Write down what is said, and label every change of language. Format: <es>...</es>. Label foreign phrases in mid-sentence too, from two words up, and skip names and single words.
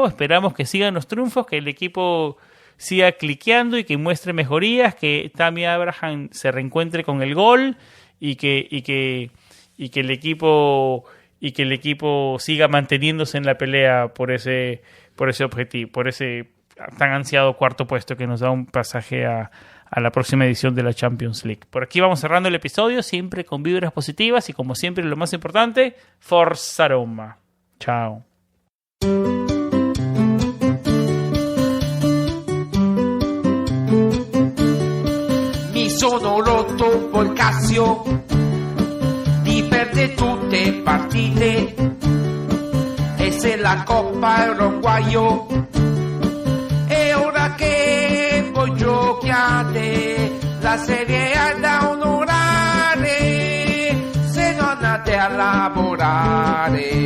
<es>Esperamos que sigan los triunfos, que el equipo siga cliqueando y que muestre mejorías, que Tammy Abraham se reencuentre con el gol y que el equipo siga manteniéndose en la pelea por ese objetivo, por ese tan ansiado cuarto puesto que nos da un pasaje a la próxima edición de la Champions League. Por aquí vamos cerrando el episodio, siempre con vibras positivas y, como siempre, lo más importante,</es> <it>Forza Roma.</it> <es>Chao.</es> <it>Mi sono rotto un po' il Casio di perdere tutte partite, e se la Coppa era un guaio, e ora che voi giochiate la Serie A da onorare, se non andate a lavorare.</it>